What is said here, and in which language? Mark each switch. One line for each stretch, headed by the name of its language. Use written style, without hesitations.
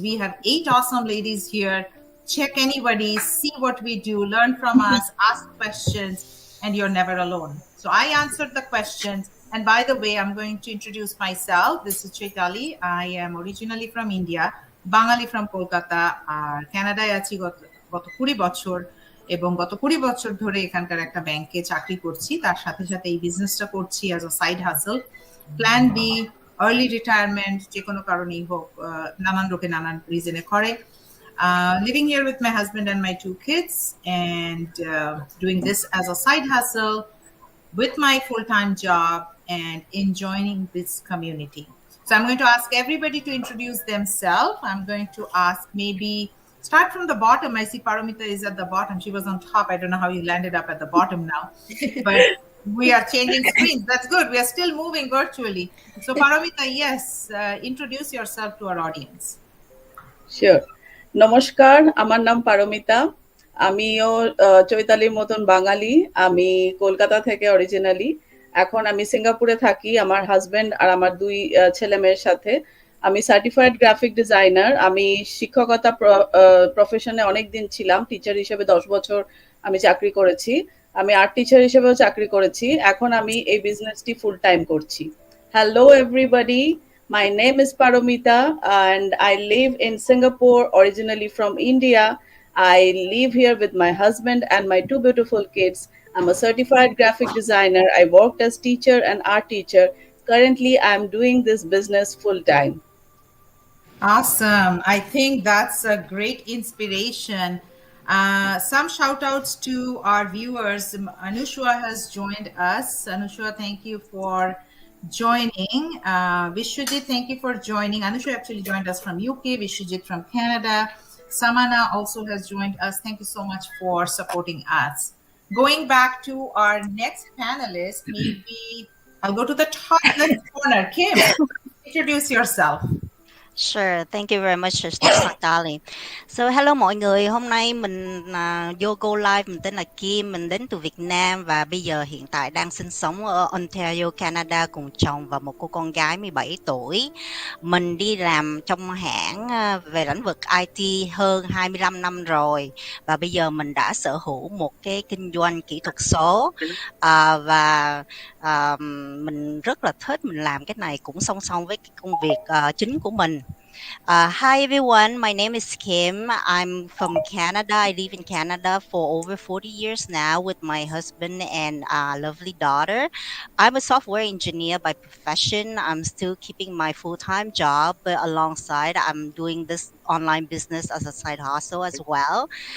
English: We have 8 awesome ladies here. Check anybody, see what we do, learn from us, ask questions, and you're never alone. So I answered the questions. And by the way, I'm going to introduce myself. This is Chaitali. I am originally from India, Bangali from Kolkata,
Bangla: আর কানাডায় আছি গত 20 বছর, এবং গত 20 বছর ধরে এখানকার একটা ব্যাংকে চাকরি করছি। তার সাথে সাথে এই বিজনেসটা করছি
English: As a side hustle.
Bangla: প্ল্যান বি, আর্লি রিটায়ারমেন্ট, যে কোনো কারণেই হোক, নানান লোকে নানান রিজনে করে।
English: Living here with my husband and my 2 kids, and doing this as a side hustle with my full-time job and enjoying this community. So I'm going to ask everybody to introduce themselves. I'm going to ask, maybe start from the bottom. I see Paramita is at the bottom. She was on top. I don't know how you landed up at the bottom now, but we are changing screens. That's good. We are still moving virtually. So Paramita, yes, introduce yourself to our audience. Sure.
Bangla: নমস্কার, আমার নাম পারমিতা। আমিও চৈতালির মতন বাঙালি। আমি কলকাতা থেকে originally. এখন আমি সিঙ্গাপুরে থাকি আমার হাজবেন্ড আর আমার 2 ছেলে মেয়ের সাথে। আমি সার্টিফাইড গ্রাফিক ডিজাইনার। আমি শিক্ষকতা প্রফেশনে অনেক দিন ছিলাম। টিচার হিসেবে 10 বছর আমি চাকরি করেছি। আমি আর্ট টিচার হিসেবেও চাকরি করেছি। এখন আমি এই বিজনেসটি ফুল টাইম করছি।
English: Hello everybody, my name is Paromita and I live in Singapore, originally from India. I live here with my husband and my 2 beautiful kids. I'm a certified graphic designer. I worked as teacher and art teacher. Currently, I'm doing this business full time. Awesome. I think that's a great inspiration. Some shout outs to our viewers. Anushwa has joined us. Anushwa, thank you for joining. Vishwajit, thank you for joining. Anusha actually joined us from UK, Vishwajit from Canada. Samana also has joined us. Thank you so much for supporting us. Going back to our next panelist, maybe I'll go to the top left corner. Kim, introduce yourself. Sure, thank you very much, Sister Sally. So, hello
Vietnamese: mọi người, hôm nay mình vô Go Live, mình tên là Kim, mình đến từ Việt Nam và bây giờ hiện tại đang sinh sống ở Ontario, Canada cùng chồng và một cô con gái 17 tuổi. Mình đi làm trong hãng về lĩnh vực IT hơn 25 năm rồi và bây giờ mình đã sở hữu một cái kinh doanh kỹ thuật số và mình rất là thích mình làm cái này cũng song song với cái công việc chính của mình.
English: Hi everyone, my name is Kim. I'm from Canada. I live in Canada for over 40 years now with my husband and lovely daughter. I'm a software engineer by profession. I'm still keeping my full-time job, but alongside I'm doing this online business as a side hustle as well.